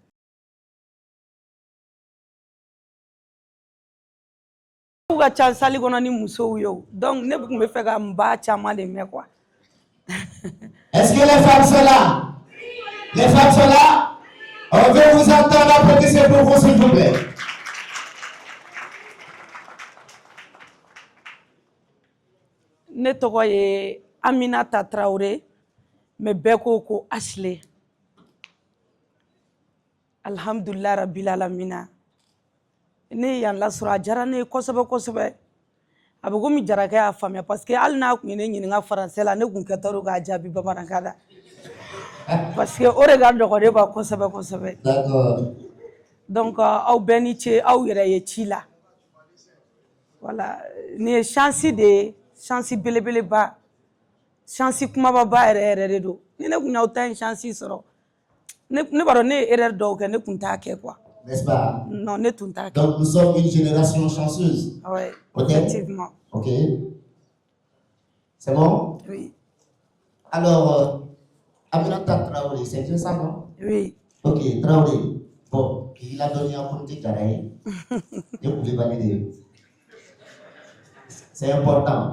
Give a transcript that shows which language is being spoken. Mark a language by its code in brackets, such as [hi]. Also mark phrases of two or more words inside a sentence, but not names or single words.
[fr] Est-ce que les femmes sont là? Les femmes sont là? On veut vous entendre applaudisser pour vous, s'il vous plaît. [bm] Ne tɔgɔ ye Aminata Traoré, mais bɛɛ ko Ashley. [ar] Alhamdulillah rabbil alamina. [bm] Ne yan lasɔrɔ a diyara ne ye kosɛbɛ kosɛbɛ. A bɛ komi Jarakɛ y'a faamuya [fr] parce que [bm] hali n'a kun ye ne ɲininka français la ne kun kɛtɔ don k'a jaabi bamanankan na. [fr] Parce que [bm] o de ka nɔgɔn ne ma kosɛbɛ kosɛbɛ. [fr] D'accord. [bm] Donc aw bɛɛ ni ce aw yɛrɛ ye ci la. Voilà, nin ye chance de ye, chance belebeleba, chance kumababa yɛrɛ yɛrɛ de don. Ni ne kun y'aw ta in chance sɔrɔ, ne b'a dɔn ne ye erreur dɔw kɛ ne kun t'a kɛ quoi. [fr] N'est-ce pas? [bm] Non, ne tun t'a kɛ. [fr] Donc nous sommes une génération chanceuse. Oui, Okay? effectivement. Ok. C'est bon? Oui. Alors, Aminata Traoré, c'est bien ça, non? Oui. Ok, Traoré. Bon, il a donné un compte carré. Et vous pouvez valider. C'est important.